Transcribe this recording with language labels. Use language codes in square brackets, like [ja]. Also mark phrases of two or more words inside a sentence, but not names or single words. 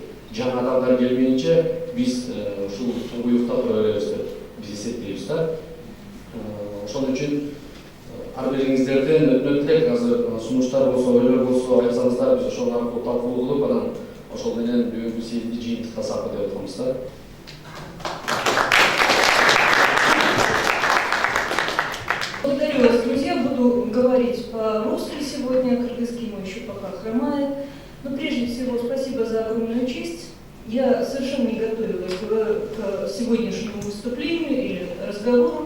[ky] Жаңы адамдар келмейинче биз ушул туңгуюкта тура беребиз деп биз эсептейбиз да. Ошон үчүн ар бириңиздерден өтүнөт элек, азыр сунуштар болсо, ойлор болсо айтсаңыздар, биз ошол аркылуу талкуу кылып, анан ошол менен бүгүнкү съезди жыйынтыктасак деп атканбыз да. [ru] Благодарю вас, друзья. Буду говорить по-русски сегодня, кыргызский мой еще пока хромает. Но прежде всего спасибо за огромную честь. Я совершенно не готовилась к сегодняшнему выступлению или разговору.